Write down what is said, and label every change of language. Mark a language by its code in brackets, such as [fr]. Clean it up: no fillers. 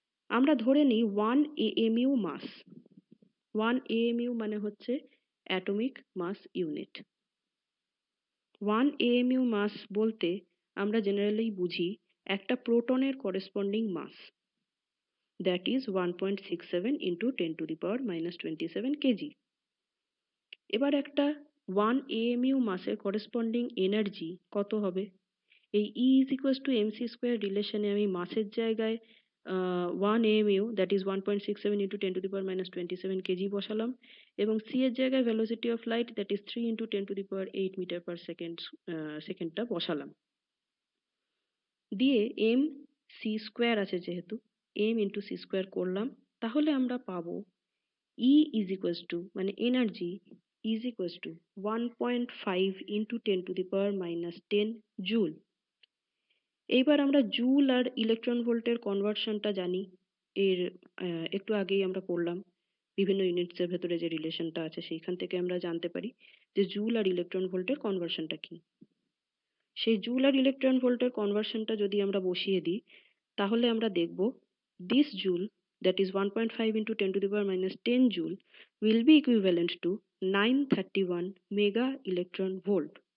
[bn] আমরা ধরে নিই 1 AMU মাস। 1 AMU মানে হচ্ছে অ্যাটমিক মাস ইউনিট। 1 AMU মাস বলতে আমরা জেনারেলি বুঝি একটা প্রোটনের corresponding mass. [en] that is 1.67 into 10 to the power minus 27 kg. [bn] এবার একটা 1 AMU মাসের corresponding energy কত হবে? এই E is equals to mc square রিলেশনে আমি মাসের জায়গায় 1 AMU [en] that is 1.67 into 10 to the power minus 27 kg [bn] বসালাম এবং C এর জায়গায় [en] velocity of light that is 3 into 10 to the power 8 meter per second [bn] সেকেন্ডটা বসালাম দিয়ে m c স্কোয়ার আছে যেহেতু m into c স্কোয়ার করলাম তাহলে আমরা পাবো E is equals to মানে energy is equals to 1.5 into 10 to the power minus 10 joule. এইবার আমরা জুল আর ইলেকট্রন ভোল্টের কনভার্সনটা জানি এর একটু আগেই আমরা পড়লাম বিভিন্ন ইউনিটসের ভেতরে যে রিলেশনটা আছে সেইখান থেকে আমরা জানতে পারি যে জুল আর ইলেকট্রন ভোল্টের কনভার্সনটা কি। সেই জুল আর ইলেকট্রন ভোল্টের কনভার্সনটা যদি আমরা বসিয়ে দিই তাহলে আমরা দেখব this joule [en] that is 1.5 into 10 to the power minus 10 joule will be equivalent to 931 mega electron volt.